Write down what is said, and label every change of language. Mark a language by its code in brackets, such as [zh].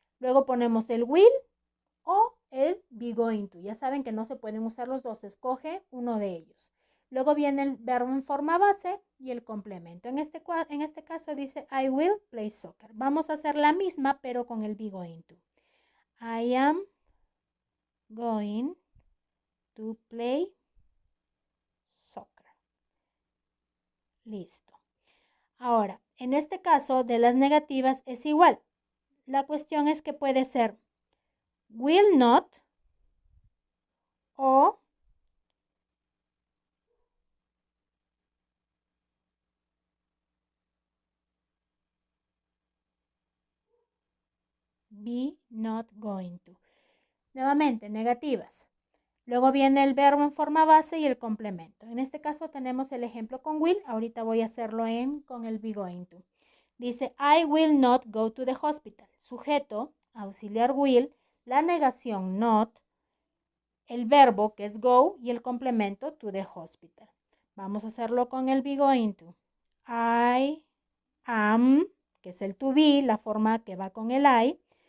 [es] Luego ponemos el will o el be going to. Ya saben que no se pueden usar los dos, escoge uno de ellos. Luego viene el verbo en forma base y el complemento. En este caso dice [en] I will play soccer. [es] Vamos a hacer la misma pero con el be going to. [en] I am going to play soccer. [es] Listo. Ahora, en este caso de las negativas es igual. La cuestión es que puede ser will not o be not going to. Nuevamente, negativas. Luego viene el verbo en forma base y el complemento. En este caso tenemos el ejemplo con will. Ahorita voy a hacerlo con el be going to. Dice, [en] I will not go to the hospital. [es] Sujeto, auxiliar will, la negación not, el verbo que es go y el complemento to the hospital. Vamos a hacerlo con el be going to. I am, que es el to be, la forma que va con el I.